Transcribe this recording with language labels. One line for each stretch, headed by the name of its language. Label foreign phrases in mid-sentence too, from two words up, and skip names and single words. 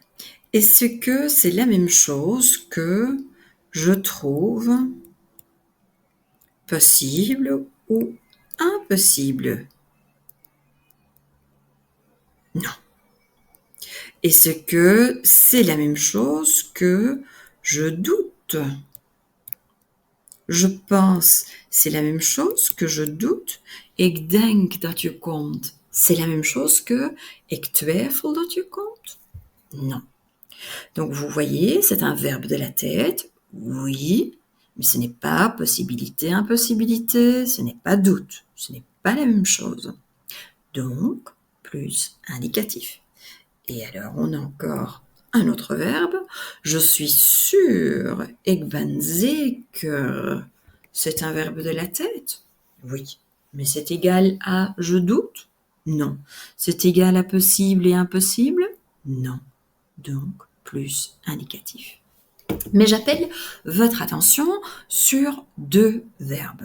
French: Est-ce que c'est la même chose que je trouve possible ou impossible? Non. Est-ce que c'est la même chose que je doute? Je pense, c'est la même chose que je doute.
Dutch: Ik denk dat je komt.
French: C'est la même chose que
Dutch: ik twijfel dat je komt?
French: Non. Donc vous voyez, c'est un verbe de la tête. Oui, mais ce n'est pas possibilité, impossibilité, ce n'est pas doute. Ce n'est pas la même chose. Donc, plus indicatif. Et alors, on a encore un autre verbe. Je suis sûr,
Dutch: ik ben zeker.
French: C'est un verbe de la tête? Oui. Mais c'est égal à je doute? Non. C'est égal à possible et impossible? Non. Donc, plus indicatif. Mais j'appelle votre attention sur deux verbes.